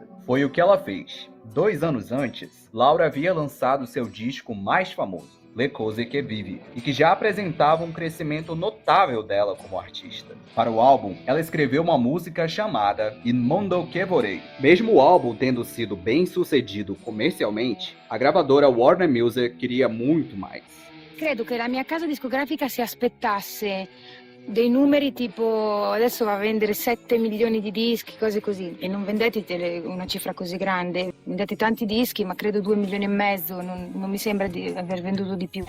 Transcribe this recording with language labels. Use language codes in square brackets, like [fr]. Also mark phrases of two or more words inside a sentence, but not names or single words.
[pt] Foi o que ela fez. 2 anos antes, Laura havia lançado seu disco mais famoso, Le Cose Che Vivi, e que já apresentava um crescimento notável dela como artista. Para o álbum, ela escreveu uma música chamada Il Mondo Che Vorrei. Mesmo o álbum tendo sido bem sucedido comercialmente, a gravadora Warner Music queria muito mais. [it] Credo che la mia casa discografica si aspettasse dei numeri tipo adesso va a vendere 7 milioni di dischi, cose così, e non vendete una cifra così grande, vendete tanti dischi ma credo 2,5 milioni, non mi sembra di aver venduto di più.